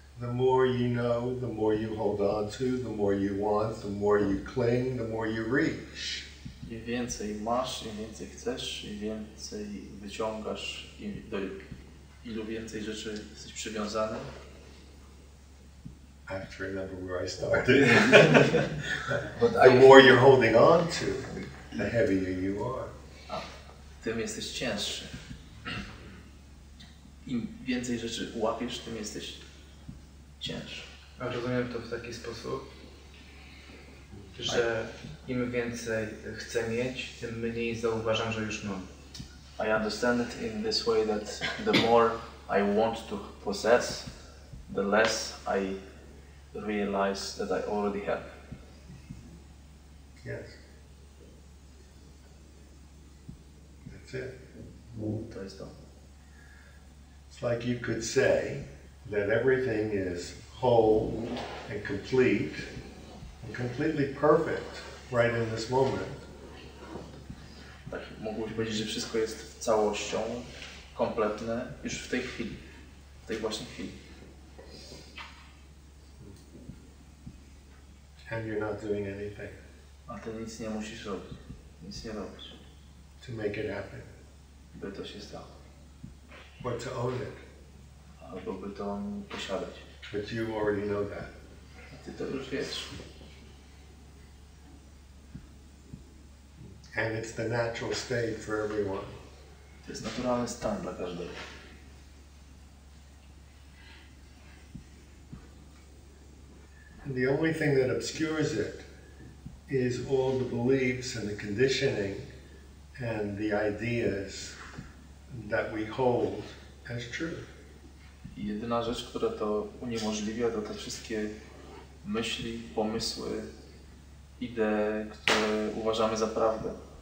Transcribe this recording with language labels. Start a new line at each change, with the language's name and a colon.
English: The more you know, the more you hold on to, the more you want, the more you cling, the more you reach.
Polish: Im więcej masz, im więcej chcesz, im więcej wyciągasz, do ilu więcej rzeczy jesteś przywiązany.
English: I have to remember where I started. The more you're holding on to, the heavier you are.
Polish: Tym jesteś cięższy. Im więcej rzeczy łapiesz, tym jesteś cięższy. Rozumiem to w taki sposób, że im więcej chcę mieć, tym mniej zauważam, że już mam.
English: I understand it in this way that the more I want to possess, the less I realize that I already have. Yes. That's it.
Polish: To jest to.
English: It's like you could say that everything is whole and complete and completely perfect right in this moment.
Polish: Tak, mógłbyś powiedzieć, że wszystko jest całością, kompletne już w tej chwili, w tej właśnie chwili.
English: And you're not doing anything
Polish: A ty nic nie musisz robić, nic nie robisz,
English: to make it happen
Polish: by to się stało.
English: or to own it.
Polish: Albo by to posiadać.
English: But you already know that.
Polish: A ty to już wiesz.
English: And it's the natural state for everyone.
Polish: To jest naturalny stan dla każdego.
English: And the only thing that obscures it is all the beliefs and the conditioning and the ideas that we hold as true.
Polish: I jedyna rzecz, która to uniemożliwia, to te wszystkie myśli, pomysły, idee, które uważamy za prawdę.